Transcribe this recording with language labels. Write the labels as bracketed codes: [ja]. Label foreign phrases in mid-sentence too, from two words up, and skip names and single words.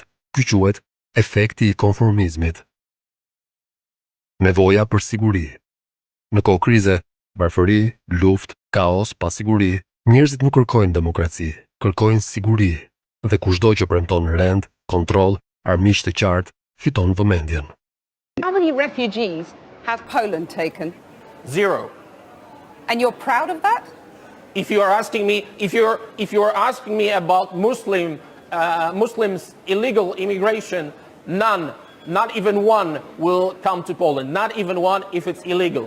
[sq] Ky quhet efekti i konformizmit. Nevoja për siguri. Në kohë krize, varfëri, luftë, kaos, pasiguri, njerëzit nuk kërkojnë demokraci, kërkojnë siguri. Dhe kushdo që premton rend, kontroll, armiq të qartë, fiton vëmendjen. [en] How many refugees have Poland taken? 0. And you're proud of that? If you are asking me about Muslims illegal immigration, none, not even one will come to Poland, not even one if it's illegal.